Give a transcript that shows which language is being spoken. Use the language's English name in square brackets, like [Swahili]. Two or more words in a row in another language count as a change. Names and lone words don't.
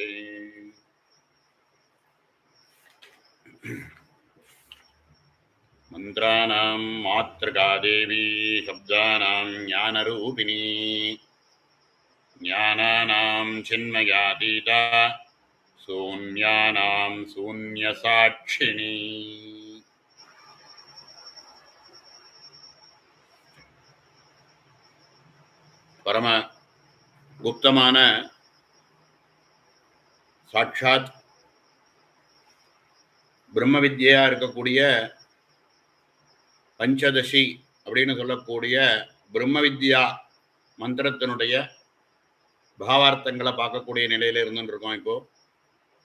[Sanskrit] मन्त्राणां मातृका देवी शब्दानां ज्ञानरूपिणी ज्ञानानां चिन्मयातीता शून्यानां शून्यसाक्षिणी. [Tamil] பரம குப்தமான சாட்சாத் பிரம்ம வித்யா இருக்கக்கூடிய பஞ்சதசி அப்படின்னு சொல்லக்கூடிய பிரம்ம வித்யா மந்திரத்தினுடைய பாவார்த்தங்களை பார்க்கக்கூடிய நிலையில இருந்துட்டு இருக்கோம்.